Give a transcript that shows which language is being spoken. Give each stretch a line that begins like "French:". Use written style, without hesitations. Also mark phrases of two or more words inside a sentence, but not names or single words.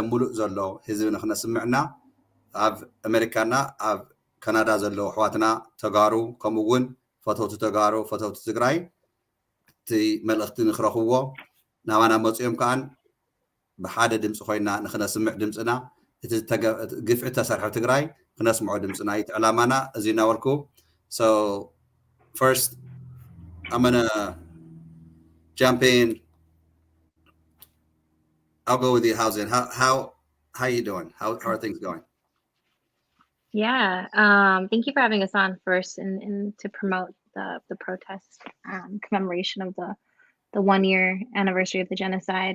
Tigrinya: ሙሉእ ዘሎ ህዝቢ ንክነስምዕና ኣብ ኣሜሪካና ኣብ ካናዳ ዘሎ ኣሕዋትና ተጋሩ ከምኡ እውን ፈተውቲ ተጋሩ ፈተውቲ ትግራይ እቲ መልእኽቲ ንክረኽብዎ ናባና መፅኦም ከዓን ብሓደ ድምፂ ኮይና ንክነስምዕ ድምፅና እቲ ግፍዒ ተሰርሐ ትግራይ ክነስምዖ ድምፅና እዩ ዕላማና እዚ እናበልኩ
English: so first I'm gonna jump in. I'll go with you, Housing. How you doing? How are things going? Yeah, thank you for having us on first and to promote the protest commemoration of the 1-year anniversary of the genocide.